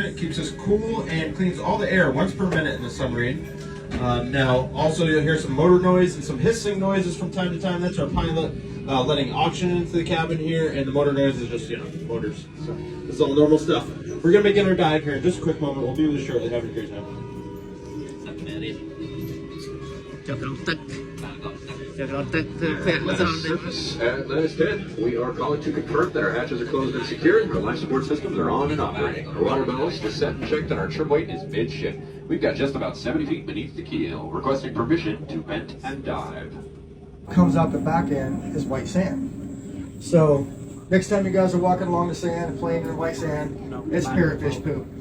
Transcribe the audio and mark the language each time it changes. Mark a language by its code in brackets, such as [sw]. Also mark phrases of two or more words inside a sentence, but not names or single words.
[en] It keeps us cool and cleans all the air once per minute in the submarine. Now, also you'll hear some motor noise and some hissing noises from time to time. That's our pilot letting oxygen into the cabin here, and the motor noise is just, motors. So this is all normal stuff. We're going to begin our dive here in just a quick moment. We'll do this shortly. Have a great time. [km] ចុះក្នុងទឹកធ្វើភ័ក្រមិនស្រួលទេ [en] At Lattice 10, we are calling to confirm that our hatches are closed and secured. Our life support systems are on and operating. Our water ballast is set and checked, and our trim weight is midship. We've got just about 70 feet beneath the keel, requesting permission to vent and dive. Comes out the back end is white sand. So next time you guys are walking along the sand and playing in white sand, it's parrotfish poop.